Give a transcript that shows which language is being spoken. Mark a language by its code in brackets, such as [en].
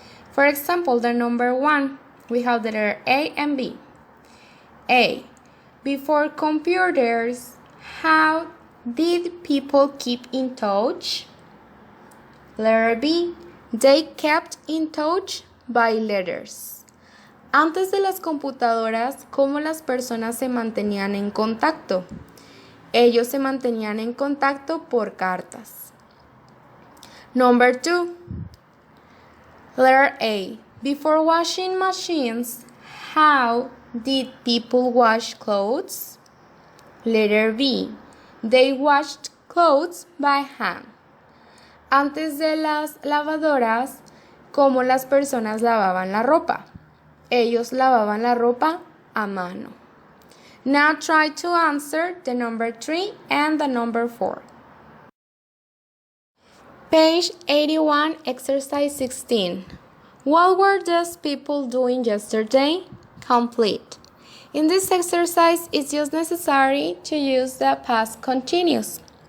[en] For example, the number 1, we have the letter A and B. A. Before computers, how did people keep in touch? Letter B. They kept in touch by letters. [es] Antes de las computadoras, ¿cómo las personas se mantenían en contacto? Ellos se mantenían en contacto por cartas. [en] Number 2. Letter A. Before washing machines, how did people wash clothes? Letter B. They washed clothes by hand. [es] Antes de las lavadoras, ¿cómo las personas lavaban la ropa? Ellos lavaban la ropa a mano. [en] Now try to answer the number 3 and the number 4. Page 81, exercise 16. What were those people doing yesterday? Complete. In this exercise, it's just necessary to use the past continuous.